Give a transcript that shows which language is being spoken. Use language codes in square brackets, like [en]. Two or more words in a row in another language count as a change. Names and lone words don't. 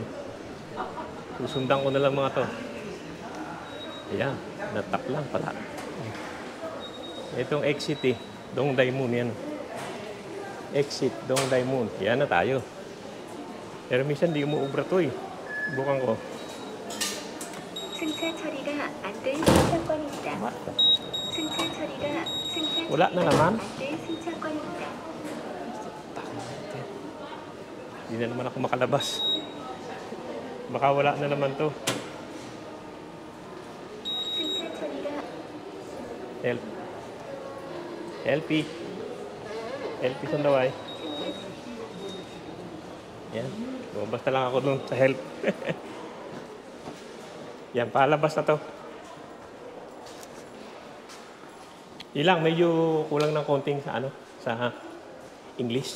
[tl] Susundan ko na lang mga to. Ayan, natap lang pala. Itong exit eh. Dongdae Moon yan. Exit, Dongdae Moon. Yan na tayo. Pero minsan di umuubra to eh. Bukan ko. [ko] 승차 처리가 안 된 승차권입니다. 승차 처리가 [tl] Wala na naman. [ko] 안된 승차권입니다. [tl] Hindi na naman ako makalabas. Baka wala na naman to. [ko] 승차 처리가 Help. LP. LP sandaway. Yan. [tl] Lumabas na lang ako dun sa help. Yan, palabas na to. Ilang, medyo kulang ng konting sa ano, sa English.